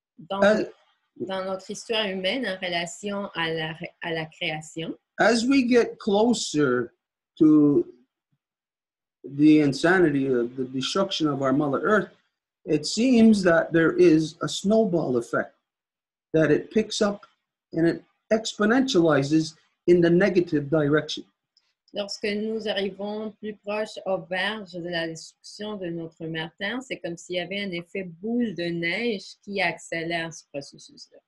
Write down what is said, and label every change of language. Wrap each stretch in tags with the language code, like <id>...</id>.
<fr>Donc, dans notre histoire humaine, en relation à la création,</fr> <en>as we get closer to the insanity of the destruction of our Mother Earth, it seems that there is a snowball effect, that it picks up and it exponentializes in the negative direction.</en> <fr>Lorsque nous arrivons plus proche au verge de la destruction de notre mère Terre, c'est comme s'il y avait un effet boule de neige qui accélère ce processus-là.</fr>